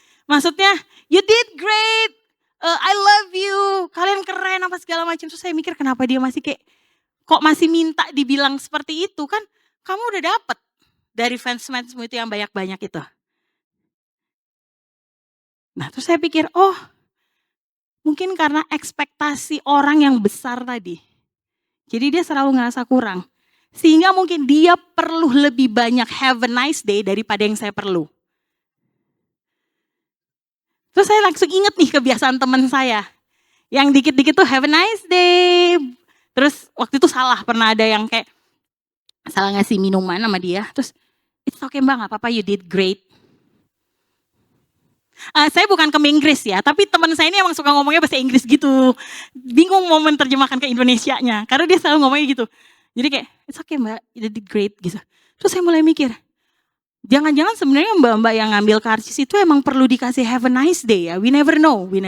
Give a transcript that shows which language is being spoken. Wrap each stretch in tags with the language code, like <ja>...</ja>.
<id>Maksudnya,</id> <en>you did great, I love you,</en> <id>kalian keren apa segala macam. Terus saya mikir kenapa dia masih kayak, kok masih minta dibilang seperti itu kan, kamu udah dapet dari fans-fansmu itu yang banyak-banyak itu. Nah terus saya pikir, oh mungkin karena ekspektasi orang yang besar tadi. Jadi dia selalu ngerasa kurang. Sehingga mungkin dia perlu lebih banyak</id> <en>have a nice day</en> <id>daripada yang saya perlu. Terus saya langsung inget nih kebiasaan teman saya. Yang dikit-dikit tuh</id> <en>have a nice day.</en> <id>Terus waktu itu salah, pernah ada yang kayak salah ngasih minuman sama dia. Terus</id> <en>it's okay mbak,</en> <id>gak apa-apa,</id> <en>you did great.</en> <id>Saya bukan ke Inggris ya, tapi teman saya ini emang suka ngomongnya bahasa Inggris gitu. Bingung mau menerjemahkan ke Indonesianya, karena dia selalu ngomongnya gitu. Jadi kayak,</id> <en>it's okay mbak, you did great</en> <id>gitu. Terus saya mulai mikir, jangan-jangan sebenarnya mbak-mbak yang ngambil karcis itu emang perlu dikasih</id> <en>have a nice day</en> <id>ya.</id> <en>We never know.</en>